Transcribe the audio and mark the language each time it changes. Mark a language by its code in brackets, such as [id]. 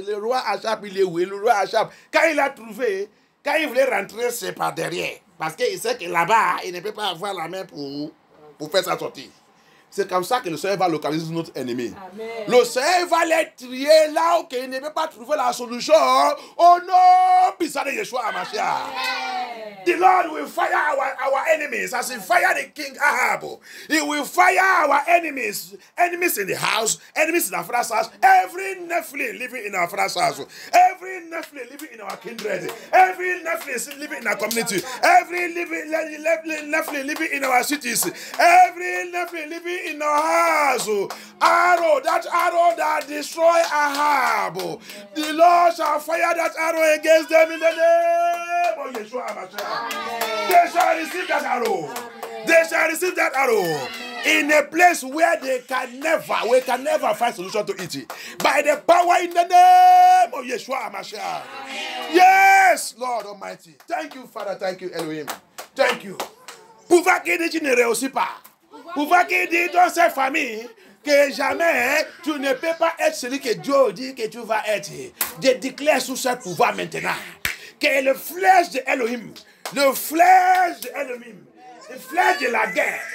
[fr] Le roi Achab, il est où? Le roi Achab, quand il a trouvé, quand il voulait rentrer, c'est par derrière. Parce qu'il sait que là-bas, il ne peut pas avoir la main pour faire sa sortie. C'est comme ça que le Seigneur va localiser notre ennemi. Amen. Le Seigneur va les trier là où il ne peut pas trouver la solution. Au nom puissant de Yeshua HaMashiach. [en] The Lord will fire our enemies as he fired the king Ahab. He will fire our enemies. Enemies in the house, enemies in our father's house. Every Nephilim living in our father's house. Every Nephilim living in our kindred. Every Nephilim living in our community. Every Nephilim living in our cities. Every Nephilim living in our house. Arrow that destroy Ahab. The Lord shall fire that arrow against them in the name of Yeshua HaMashiach. They shall receive that arrow. They shall receive that arrow in a place where we can never find solution to it. By the power in the name of Yeshua HaMashiach. Yes, Lord Almighty. Thank you, Father. Thank you, Elohim. Thank you. [fr] Pouvoir qui dit tu ne réussis pas. Pouvoir qui dit dans cette famille que jamais tu ne peux pas être celui que Dieu dit que tu vas être. Je déclare sous ce pouvoir maintenant que le flèche de Elohim, le flèche de Elohim, le flèche de la guerre.